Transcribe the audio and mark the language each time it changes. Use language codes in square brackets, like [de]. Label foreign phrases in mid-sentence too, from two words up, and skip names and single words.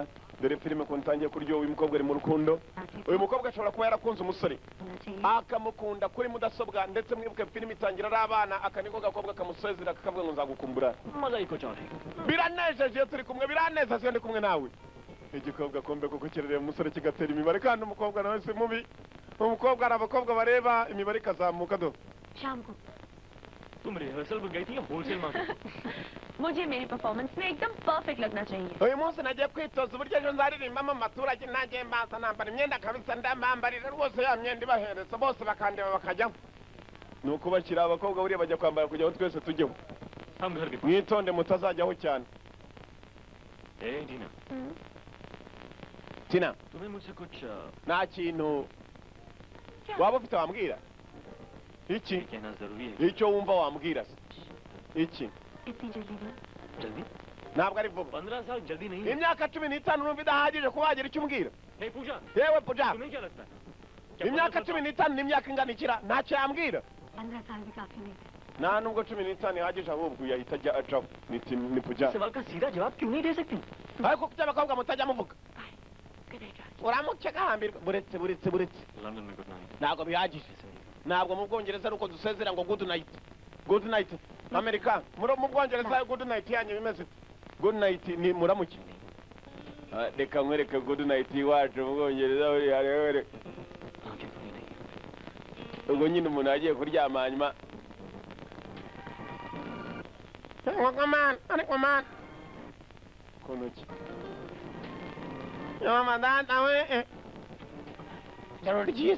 [rw] Dore filime ko ntangiye kuryo uyu mukobwa ari mu rukundo. Uyu mukobwa ashobora kuba yarakunze umusore akamukunda kuri mudasobwa, ndetse mwibuke filime itangira ari abana, akaniko gakobwa kamusezera kakavuga ngo nzagukumbura. Biranejeje turi kumwe, biraneza se ndi kumwe nawe. Igikobwa kombe kuko kirereye umusore kigatera imibare, kandi umukobwa nawe si mubi. umukobwa ari abakobwa bareba imibare ikazamuka do. [hi] शाम को तुम रिहर्सल में गई थी या होलसेल मार्केट? मुझे मेरी परफॉर्मेंस में एकदम परफेक्ट लगना चाहिए. [rw] uyu munsi nagiye kwitoza uburyo ejo nzaririmbamo amaturage, nagiye mbanza nambara imyenda kabisa, ndamambarira rwose ya myenda ibahereza bose bakandeba bakajyaho. ni ukubakira abakobwa buriya bajya kwambara kugira ngo twese tujyeho. mwitonde mutazajyaho cyane. [hi] टीना [rw] tina [hi] तुम्हें मुझसे कुछ [rw] nta kintu waba ufite wambwira? iki [hi] कहना जरूरी है. [rw] icyo wumva wambwira se iki? [hi] इतनी जल्दी ना जल्दी? [rw] ntabwo ari vuba. [hi] 15 साल जल्दी नहीं है. [rw] imyaka 15 numva idahagije kuba wagira icyo umbwira. [hi] नहीं पूजा. [rw] yewe puja, [hi] तुम्हें क्या लगता है? [rw] imyaka 15 ni imyaka ingana ikira, ntacyo yambwira. [hi] 15 साल भी काफी नहीं थे. [rw] nta nubwo 15 ihagije, ahubwo yahita ajya acaho. ni puja. [hi] सवाल का सीधा जवाब क्यों नहीं दे सकती? [rw] ariko kuki abakobwa mutajya muvuga? [en] Good night, Raj. [rw] uramuke gahambirwa. buretse [hi] लंदन में [en] good night. [rw] ntabwo bihagije. ntabwo mu bwongereza nuko dusezera ngo [en] good night. [rw] amerika mu bwongereza [en] good night [rw] yanyu bimeze. [en] good night [rw] ni muramuke. reka nkwereke [en] good night [rw] iwacu mu bwongereza buriya rero. ubwo nyine umuntu yagiye kuryama hanyuma ku ntoki mama data we joro ryiza.